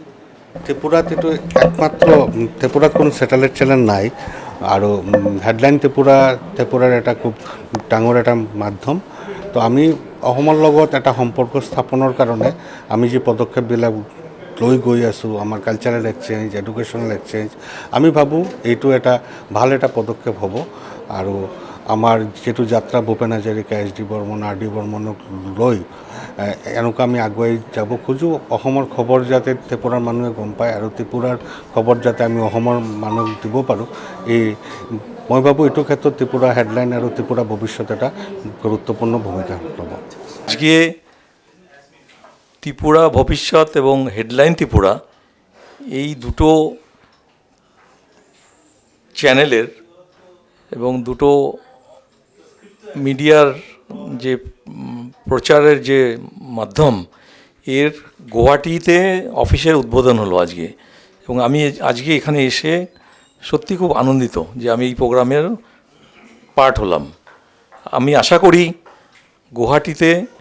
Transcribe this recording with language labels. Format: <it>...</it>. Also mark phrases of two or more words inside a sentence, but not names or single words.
<as>ত্রিপুরাতে তো একমাত্র ত্রিপুরাত কোনো</as> <en>satellite channel</en> <as>নাই আৰু হেডলাইন ত্ৰিপুৰাৰ এটা খুব ডাঙৰ এটা মাধ্যম তো আমি অসমৰ লগত এটা সম্পৰ্ক স্থাপনৰ কাৰণে আমি যে পদক্ষেপবিলাক লৈ গৈ আছোঁ আমাৰ</as> <en>cultural exchange educational exchange</en> <as>আমি ভাবোঁ এইটো এটা ভাল এটা পদক্ষেপ হ'ব আৰু আমাৰ যিটো যাত্ৰা ভূপেন হাজৰিকা এছ ডি বৰ্মন আৰ ডি বৰ্মনক লৈ এনেকুৱা আমি আগুৱাই যাব খোজোঁ অসমৰ খবৰ যাতে ত্ৰিপুৰাৰ মানুহে গম পায় আৰু ত্ৰিপুৰাৰ খবৰ যাতে আমি অসমৰ মানুহক দিব পাৰোঁ এই মই ভাবোঁ এইটো ক্ষেত্ৰত ত্ৰিপুৰা হেডলাইন আৰু ত্ৰিপুৰা ভৱিষ্যত এটা গুৰুত্বপূৰ্ণ ভূমিকা ল'ব</as> <bn>আজকে ত্রিপুরা ভবিষ্যৎ এবং হেডলাইন ত্রিপুরা এই দুটো চ্যানেলের এবং দুটো মিডিয়ার যে প্রচারের যে মাধ্যম এর গুয়াহাটিতে অফিসের উদ্বোধন হলো আজকে এবং আমি আজকে এখানে এসে সত্যি খুব আনন্দিত যে আমি এই প্রোগ্রামের পার্ট হলাম আমি আশা করি গুয়াহাটিতে</bn>